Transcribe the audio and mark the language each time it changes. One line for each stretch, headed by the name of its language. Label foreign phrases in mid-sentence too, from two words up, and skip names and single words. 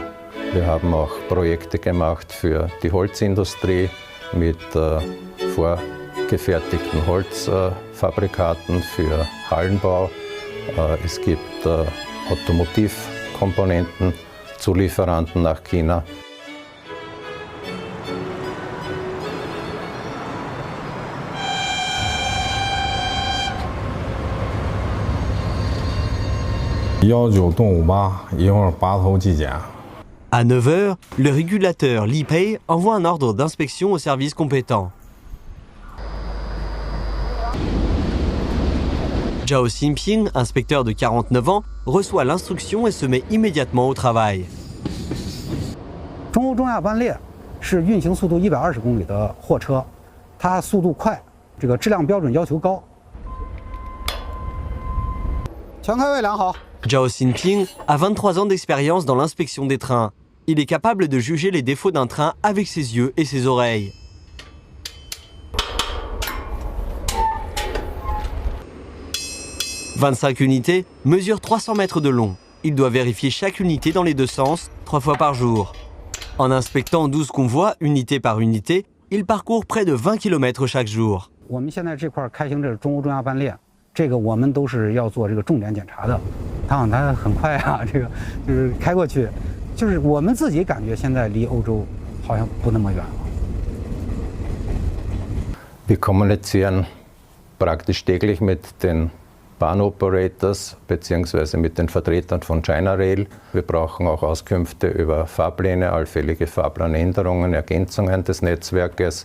German: Wir haben auch Projekte gemacht für die Holzindustrie mit vorgefertigten Holzfabrikaten für Hallenbau. Es gibt Automotivkomponenten, Zulieferanten nach China.
French: À 9h, le régulateur Li Pei envoie un ordre d'inspection au service compétent. Zhao Xinping, inspecteur de 49 ans, reçoit l'instruction et se met immédiatement au travail.
Chinese: 中欧中亚班列是运行速度120公里的货车，它速度快，这个质量标准要求高。全开位良好。
French: Zhao Xinping a 23 ans d'expérience dans l'inspection des trains. Il est capable de juger les défauts d'un train avec ses yeux et ses oreilles. « 25 unités mesurent 300 mètres de long. Il doit vérifier chaque unité dans les deux sens, 3 fois par jour. En inspectant 12 convois, unité par unité, il parcourt près de 20 km chaque jour.
Chinese: 我们现在这块开行这中欧中亚班列，这个我们都是要做这个重点检查的。它很快啊，这个就是开过去，就是我们自己感觉现在离欧洲好像不那么远了。
German: Wir kommunizieren praktisch täglich mit den Bahnoperators bzw. mit den Vertretern von China Rail. Wir brauchen auch Auskünfte über Fahrpläne, allfällige Fahrplanänderungen, Ergänzungen des Netzwerkes.